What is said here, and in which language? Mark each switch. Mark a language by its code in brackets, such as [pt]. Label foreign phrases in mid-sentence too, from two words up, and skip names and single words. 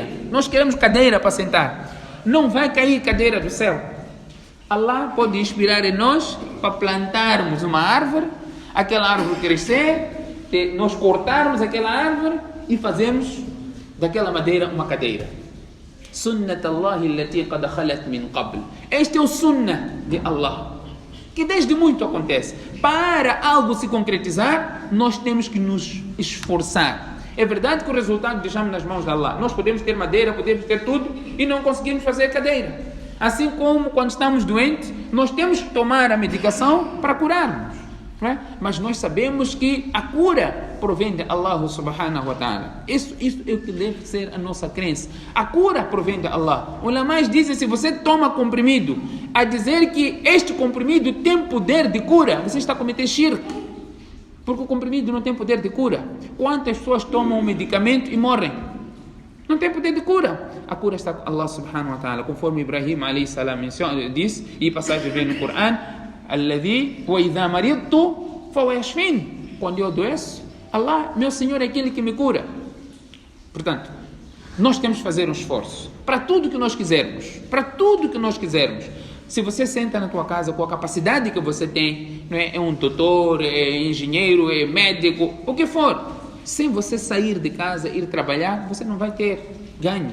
[pt] Nós queremos cadeira para sentar. Não vai cair cadeira do céu. Allah pode inspirar em nós para plantarmos uma árvore, aquela árvore crescer, nós cortarmos aquela árvore e fazermos daquela madeira uma cadeira. [ar] سنة الله التي قد خلت من قبل. [pt] Este é o sunnah de Allah, que desde muito acontece. Para algo se concretizar, nós temos que nos esforçar. É verdade que o resultado deixamos nas mãos de Allah. Nós podemos ter madeira, podemos ter tudo e não conseguimos fazer cadeira. Assim como quando estamos doentes, nós temos que tomar a medicação para curarmos, não é? Mas nós sabemos que a cura provém de Allah [ar] سبحانه وتعالى. [pt] Isso é o que deve ser a nossa crença. A cura provém de Allah. Os ulamás dizem: se você toma comprimido, a dizer que este comprimido tem poder de cura, você está a cometer shirk. Porque o comprimido não tem poder de cura. Quantas pessoas tomam um medicamento e morrem? Não tem poder de cura. A cura está com Allah [ar] سبحانه وتعالى, [pt] conforme Ibrahim [ar] عليه السلام [pt] disse, e passagem vem no Corão, [ar] الذي وإذا مرضت فيشفين. [pt] Quando eu adoeço, Allah, meu Senhor, é aquele que me cura. Portanto, nós temos que fazer um esforço para tudo que nós quisermos. Para tudo que nós quisermos. Se você senta na tua casa com a capacidade que você tem, não é um doutor, é engenheiro, é médico, o que for, sem você sair de casa, ir trabalhar, você não vai ter ganho.